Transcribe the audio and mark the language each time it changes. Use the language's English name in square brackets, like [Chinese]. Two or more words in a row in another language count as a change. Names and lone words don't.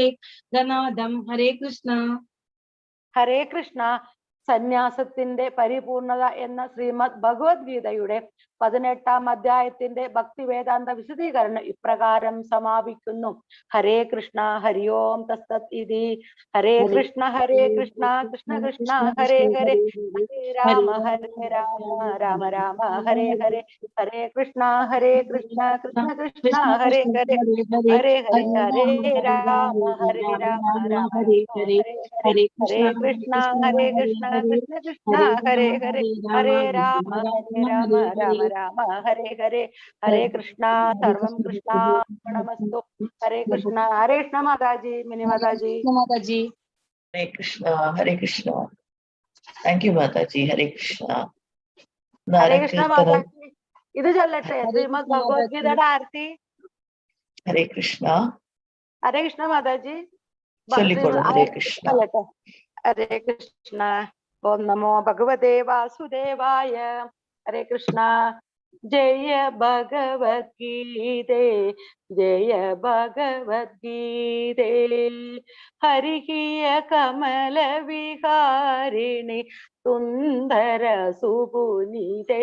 [Malayalam] ഹരേ കൃഷ്ണ. ഹരേ കൃഷ്ണ. സന്യാസത്തിന്റെ പരിപൂർണത എന്ന ശ്രീമദ് ഭഗവത്ഗീതയുടെ 18-ാം അധ്യായത്തിന്റെ ഭക്തിവേദാന്ത വിശദീകരണം ഇപ്രകാരം സമാപിക്കുന്നു. [Sanskrit] ഹരേ കൃഷ്ണ ഹരി ഓം തസ്സത് ഇതി. ഹരേ കൃഷ്ണ കൃഷ്ണ കൃഷ്ണ ഹരേ ഹരേ, ഹരേ രാമ രാമ രാമ ഹരേ ഹരേ, ഹരേ കൃഷ്ണ കൃഷ്ണ കൃഷ്ണ ഹരേ ഹരേ, ഹരേ ഹരേ ഹരേ രാമ രാമ ഹരേ ഹരേ, ഹരേ കൃഷ്ണ കൃഷ്ണ കൃഷ്ണ ഹരേ ഹരേ, ഹരേ രാമ രാമ രാമ ഹരേ ഹരേ, ഹരേ കൃഷ്ണ സർവം കൃഷ്ണാർപ്പണമസ്തു. [Malayalam] ഹരേ കൃഷ്ണ മാതാജി, മിനി മാതാജി. Hare Krishna, Hare Krishna. [English] Thank you, Mataji. Hare Krishna. [Malayalam] ഹരേ കൃഷ്ണ മാതാജി. ഇത് ചൊല്ലട്ടെ ശ്രീമദ് ഭഗവത്ഗീതയുടെ ആരതി. Hare Krishna. ഹരേ കൃഷ്ണ മാതാജി. Hare Krishna. [Sanskrit] ഹരേ കൃഷ്ണ. ഓം നമോ ഭഗവതേ വാസുദേവായ. [Hindi] ഹരേ കൃഷ്ണ. जय भगवद्गीते, जय भगवद्गीते. हरिहिय कमल विहारिणि सुन्दर सुपुनीते.